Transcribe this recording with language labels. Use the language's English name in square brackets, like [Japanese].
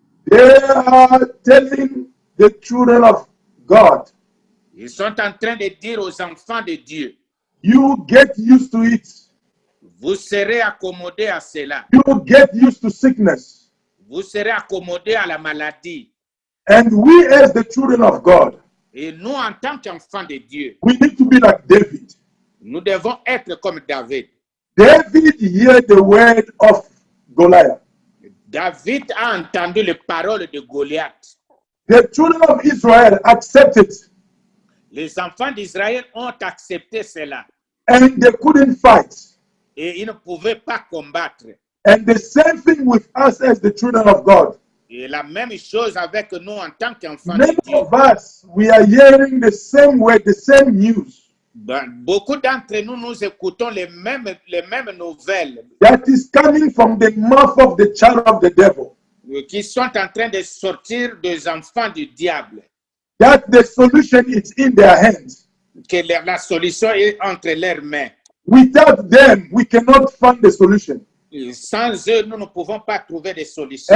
[English] they are telling the children of God. [French] Ils sont en train de dire aux enfants de Dieu. [English] You get used to it. [French] Vous serez accommodés à cela. [English] You get used to sickness. [French] Vous serez accommodés à la maladie. [English] And we as the children of God, [French] et nous en tant qu'enfants de Dieu, [English] we need to be like David. [French] Nous devons être comme David. [English] David heard the word of Goliath. [French] David a entendu les paroles de Goliath. [English] The children of Israel accepted. [French] Les enfants d'Israël ont accepté cela. [English] And they couldn't fight. [French] Et ils ne pouvaient pas combattre. [English] And the same thing with us as the children of God. [French] Et la même chose avec nous en tant qu'enfants de [English] Many [French] Dieu. [English] of us, we are hearing the same word, the same news. [French] Beaucoup d'entre nous, nous écoutons les mêmes nouvelles. [English] That is coming from the mouth of the child of the devil. [French] Qui sont en train de sortir des enfants du diable. [English] That the solution is in their hands. [French] Que la solution est entre leurs mains. [English] Without them, we cannot find the solution. [French] Sans eux, nous ne pouvons pas trouver de solution.